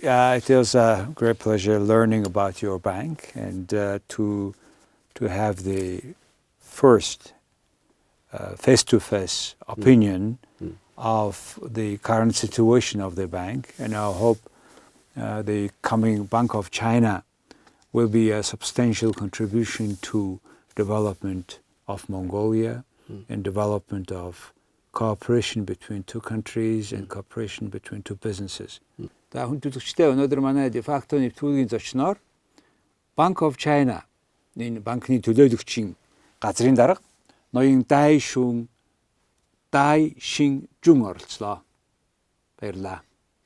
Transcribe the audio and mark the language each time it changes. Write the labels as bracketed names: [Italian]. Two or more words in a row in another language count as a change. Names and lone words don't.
[English] It was a great pleasure learning about your bank and to have the first face-to-face opinion of the current situation of the bank, and I hope the coming Bank of China will be a substantial contribution to development of Mongolia and development of cooperation between two countries and cooperation between two businesses. [Mongolian] За хүн төлөвчтэй өнөөдөр манай дефакто нэвтрүүлгийн зочноор Bank of China энэ банкны төлөөлөгчийн газрын дарга ноён Дai Xingjun оролцлоо. Баярлалаа.